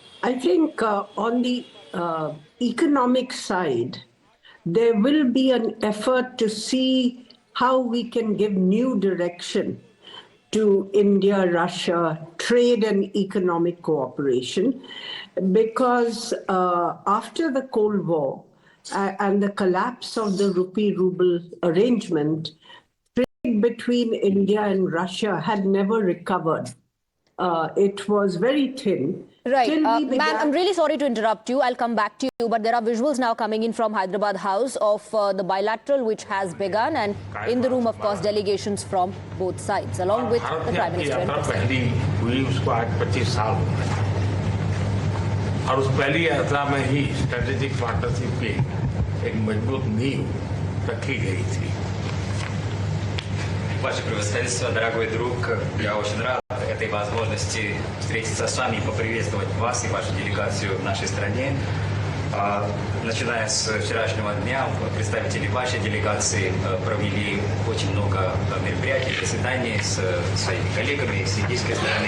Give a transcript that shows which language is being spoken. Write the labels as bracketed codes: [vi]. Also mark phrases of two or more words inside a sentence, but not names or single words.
[en] I think on the economic side, there will be an effort to see how we can give new direction to India-Russia trade and economic cooperation, because after the Cold War and the collapse of the rupee-ruble arrangement, trade between India and Russia had never recovered. It was very thin. Right. Ma'am, I'm really sorry to interrupt you. I'll come back to you. But there are visuals now coming in from Hyderabad House of the bilateral which has begun. And in the room, of course, delegations from both sides, along with the Prime Minister and [hi] पहली हुई उसको आज 25 साल हो गए और उस पहली यात्रा में ही [en] strategic partnership [hi] की एक मजबूत नींव रखी गई थी. [ru] Ваше превосходительство, дорогой друг, я очень рад этой возможности встретиться с вами и поприветствовать вас и вашу делегацию в нашей стране. Начиная с вчерашнего дня, представители вашей делегации провели очень много мероприятий, заседаний с своими коллегами с индийской стороны.